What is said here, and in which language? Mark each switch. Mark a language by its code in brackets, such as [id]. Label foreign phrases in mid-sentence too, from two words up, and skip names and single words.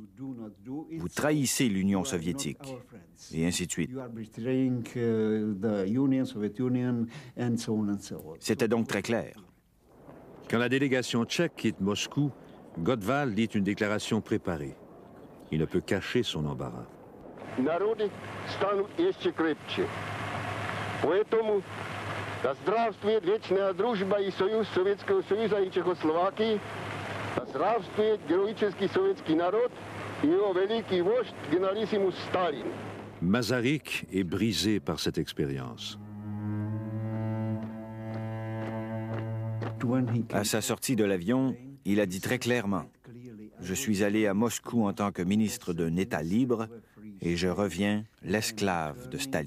[fr] Vous trahissez l'Union soviétique, et ainsi de suite. C'était donc très clair. Quand la délégation tchèque quitte Moscou, Godval lit une déclaration préparée. Il ne peut cacher son embarras. [ru] Народы станут еще крепче. Поэтому да здравствует вечная дружба и союз Советского Союза и Чехословакии, да здравствует героический советский народ и его великий вождь генералиссимус Сталин. [fr] Masaryk est brisé par cette expérience. À sa sortie de l'avion, il a dit très clairement « Je suis allé à Moscou en tant que ministre d'un État libre et je reviens l'esclave de Staline.